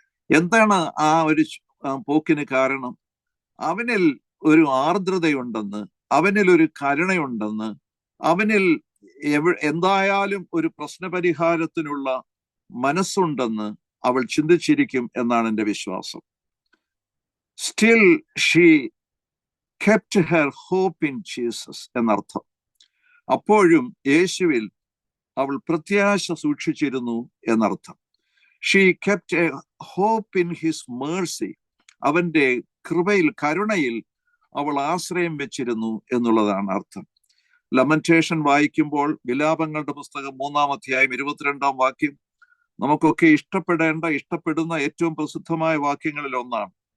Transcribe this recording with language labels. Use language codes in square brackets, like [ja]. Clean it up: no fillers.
[ml] എന്താണ് ആ ഒരു പോക്കിന് കാരണം? അവനിൽ ഒരു ആർദ്രതയുണ്ടെന്ന്, അവനിൽ ഒരു കരുണയുണ്ടെന്ന്, അവനിൽ എന്തായാലും ഒരു പ്രശ്നപരിഹാരത്തിനുള്ള മനസ്സുണ്ടെന്ന് അവൾ ചിന്തിച്ചിരിക്കും എന്നാണ് എൻ്റെ വിശ്വാസം. [en] still she kept her hope in Jesus [ml] എന്നർത്ഥം. അപ്പോഴും യേശുവിൽ അവൾ പ്രത്യാശ സൂക്ഷിച്ചിരുന്നു എന്നർത്ഥം. [en] She kept a hope in his mercy. [ml] അവന്റെ കൃപയിൽ, കരുണയിൽ അവൾ ആശ്രയം വെച്ചിരുന്നു എന്നുള്ളതാണ് അർത്ഥം. ലമന്റേഷൻ വായിക്കുമ്പോൾ, വിലാപങ്ങളുടെ പുസ്തകം 3-ാം അധ്യായം 22-ാം വാക്യം നമുക്കൊക്കെ ഇഷ്ടപ്പെടുന്ന ഏറ്റവും പ്രസിദ്ധമായ വാക്യങ്ങളിൽ ഒന്നാണ്.